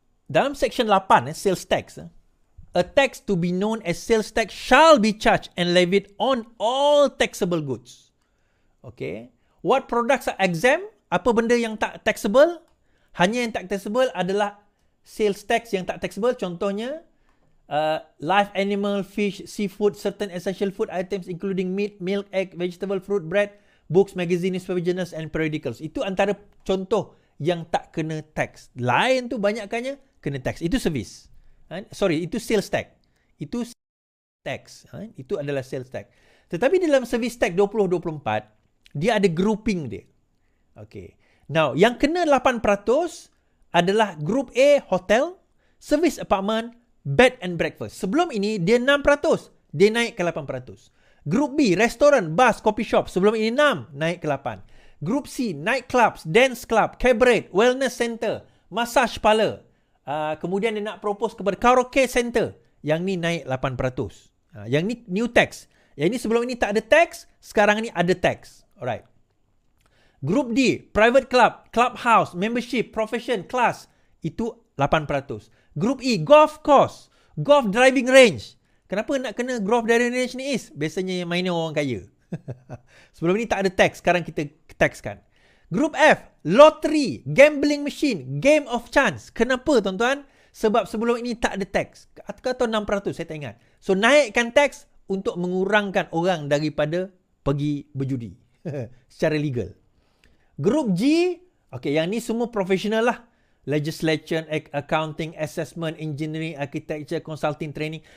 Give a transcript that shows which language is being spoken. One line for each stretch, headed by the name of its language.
English: Dalam Section 8, Sales Tax, a tax to be known as sales tax shall be charged and levied on all taxable goods. Okay. What products are exempt?
Malay: Apa benda yang tak taxable? Hanya yang tak taxable adalah sales tax yang tak taxable.
English: Contohnya, live animal, fish, seafood, certain essential food items including meat, milk, egg, vegetable, fruit, bread, books, magazine, newspaper, journals and periodicals.
Malay: Itu antara contoh yang tak kena tax. Lain tu banyakkannya kena tax. Itu service. Itu sales tax. Itu tax. Itu adalah sales tax. Tetapi dalam service tax 2024, Dia ada grouping dia. Okay. Now, yang kena 8% adalah Group A, hotel, service apartment, bed and breakfast. Sebelum ini, dia 6%. Dia naik ke 8%. Group B, restoran, bus, coffee shop. Sebelum ini 6, naik ke 8. Group C, nightclubs, dance club, cabaret, wellness center, massage parlor. Kemudian dia nak propose kepada karaoke center. Yang ni naik 8%. Yang ni new tax. Yang ni sebelum ini tak ada tax, sekarang ni ada tax.
English: Alright. Group D, private club, clubhouse, membership, profession, class. Itu 8%. Group E, golf course, golf driving range.
Malay: Kenapa nak kena golf driving range ni is? Biasanya yang mainnya orang kaya. Sebelum ni tak ada tax, sekarang kita taxkan.
English: Group F, lottery, gambling machine, game of chance.
Malay: Kenapa tuan-tuan? Sebab sebelum ini tak ada tax. Atau 6%, saya tak ingat. So naikkan tax untuk mengurangkan orang daripada pergi berjudi. Secara legal. Group G, okay, yang ni semua profesional lah.
English: Legislation, accounting, assessment, engineering, architecture, consulting, training.